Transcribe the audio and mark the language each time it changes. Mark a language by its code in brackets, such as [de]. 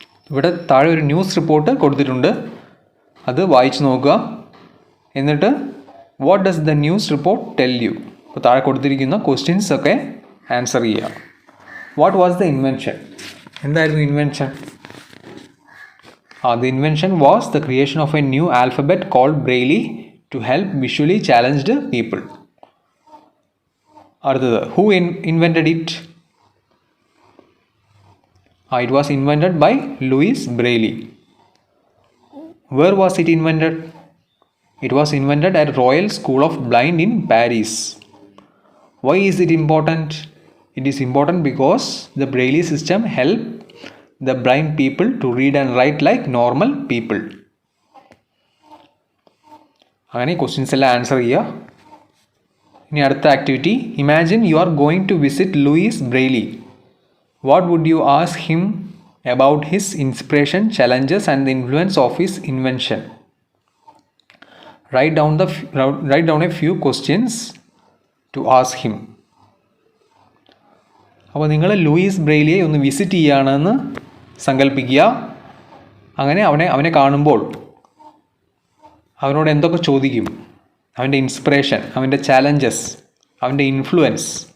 [ml] ഇവിടെ താഴെ ഒരു ന്യൂസ് റിപ്പോർട്ട് കൊടുത്തിട്ടുണ്ട്. അത് വായിച്ചു നോക്കുക. എന്നിട്ട് [en] What does the news report tell you? [ml] അപ്പോൾ താഴെ കൊടുത്തിരിക്കുന്ന ക്വസ്റ്റ്യൻസ് ഒക്കെ ആൻസർ ചെയ്യുക. [en] What was the invention? [ml] എന്തായിരുന്നു invention? [en] The invention was the creation of a new alphabet called Braille to help visually challenged people. [ml] അടുത്തത്, [en] who invented it? It was invented by Louis Braille. Where was it invented? It was invented at Royal School of Blind in Paris. Why is it important? It is important because the Braille system helped the blind people to read and write like normal people. [ml] അങ്ങനെ questions എല്ലാം answer ചെയ്യുക. ഇനി അടുത്ത activity. [en] Imagine you are going to visit Louis Braille. What would you ask him about his inspiration, challenges and the influence of his invention? write down a few questions to ask him. [ml] അപ്പോൾ നിങ്ങൾ Luis ബ്രെയിലിയെ ഒന്ന് visit ചെയ്യുകയാണെന്ന് സങ്കല്പിക്കുക. അങ്ങനെ അവനെ കാണുമ്പോൾ അവനോട് എന്തൊക്കെ ചോദിക്കും? അവൻ്റെ ഇൻസ്പിറേഷൻ, അവൻ്റെ ചാലഞ്ചസ്, അവൻ്റെ ഇൻഫ്ലുവൻസ്.